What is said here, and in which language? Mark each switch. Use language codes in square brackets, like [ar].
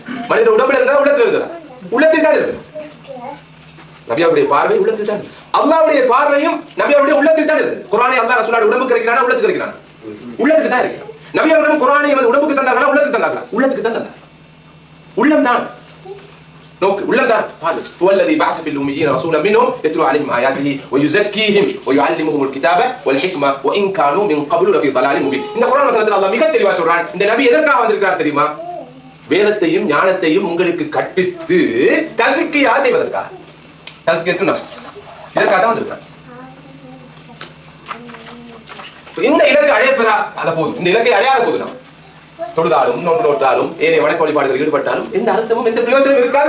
[ta] மனிதர் உடம்புல இருந்தா உள்ளத்தில் இருந்ததா? உள்ளத்தில் தான் இருந்தது. நபி அவருடைய பார்வை உள்ளத்தில் தான். அல்லாஹ்வுடைய பார்வையும் நபி அவருடைய உள்ளத்தில் தான் இருந்தது. குர்ஆனை அல்லாஹ் ரசூலுல்லாஹ் உடம்புக்கு இருக்கிறானா உள்ளத்துக்கு இருக்கிறானா? உள்ளத்துக்கு தான் இருக்கிறான். நபி அவர்கள் குர்ஆனை உடம்புக்கு தந்தார்களா உள்ளத்துக்கு தந்தார்களா? உள்ளத்துக்கு தான் தந்தார். உள்ளம் தான் உள்ளம் தான். [ar] هو الذي بعث في الأميين رسولا منهم يتلو عليهم آياته ويزكيهم ويعلمهم الكتاب والحكمة وإن كانوا من قبل لفي ضلال مبين. [ta] இந்த குர்ஆன் வசனத்துல அல்லாஹ் மிக தெளிவா சொல்றான். இந்த நபி எதற்காக வந்திருக்கார் தெரியுமா? வேதத்தையும் ஞானத்தையும் உங்களுக்கு கற்பித்து தஸ்கியா செய்வதற்காக. தஸ்கியத்து நஃப்ஸ். இதற்காக தான் வந்திருக்கார். இந்த இலக்கை அடையப்பெறா அத போதும். இந்த இலக்கை அடையாத போது நாம் தொழுதாலும் நோற்றாலும் ஏனைய வணக்க வழிபாடுகளில் ஈடுபட்டாலும் எந்த அர்த்தமும் எந்த பிரயோஜனம் இருக்காது.